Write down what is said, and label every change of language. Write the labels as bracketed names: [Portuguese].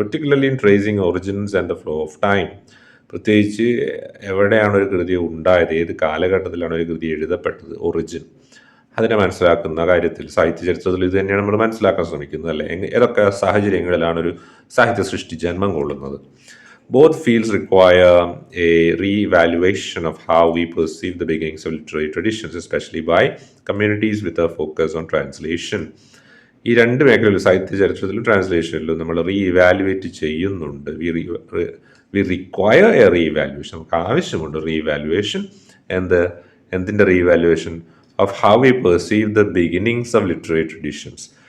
[English] Particularly in tracing origins and the flow of time. [Malayalam] പ്രത്യേകിച്ച് എവിടെയാണ് ഒരു കൃതി ഉണ്ടായത്, ഏത് കാലഘട്ടത്തിലാണ് ഒരു കൃതി എഴുതപ്പെട്ടത്, ഒറിജിൻ, അതിനെ മനസ്സിലാക്കുന്ന കാര്യത്തിൽ സാഹിത്യ ചരിത്രത്തിൽ ഇത് തന്നെയാണ് നമ്മൾ മനസ്സിലാക്കാൻ ശ്രമിക്കുന്നത്, അല്ലേ? ഏതൊക്കെ സാഹചര്യങ്ങളിലാണ് ഒരു സാഹിത്യ സൃഷ്ടി ജന്മം കൊള്ളുന്നത്. [English] Both fields require a re-evaluation of how we perceive the beginnings of literary traditions, especially by communities with a focus on translation. [Malayalam] ഈ രണ്ട് മേഖലയിലും സാഹിത്യ ചരിത്രത്തിലും ട്രാൻസ്ലേഷനിലും നമ്മൾ റീഇവാലുവേറ്റ് ചെയ്യുന്നുണ്ട്. [English] we require a reevaluation, [Malayalam] നമുക്ക് ആവശ്യമുണ്ട് റീഇവാലുവേഷൻ. എന്തിൻ്റെ റീഇവാലുവേഷൻ? [English] Of how we perceive the beginnings of literary traditions.